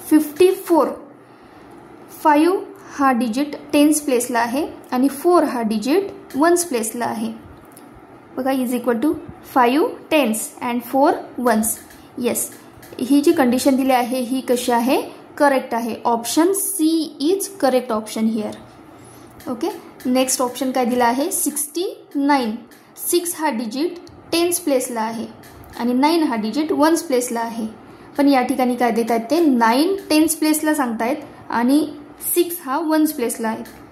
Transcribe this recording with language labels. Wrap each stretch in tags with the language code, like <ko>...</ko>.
<mr>54 5 हा digit 10s प्लेसला आहे आणि 4 हा डिजिट 1s प्लेसला आहे.</mr> <en>बघा, is equal to 5 10s and 4 1s.</en> <mr>Yes, he G condition दिली आहे ही कशी आहे, करेक्ट आहे.</mr> <en>Option C is correct option here.</en> <mr>Okay, next option काय दिला आहे, 69 6 हा डिजिट 10s प्लेसला आहे आणि 9 हा डिजिट 1s प्लेसला आहे. पण या ठिकाणी काय देत आहेत ते, 9 10s प्लेसला सांगतायत आणि 6 हा 1s प्लेसला आहे.</mr>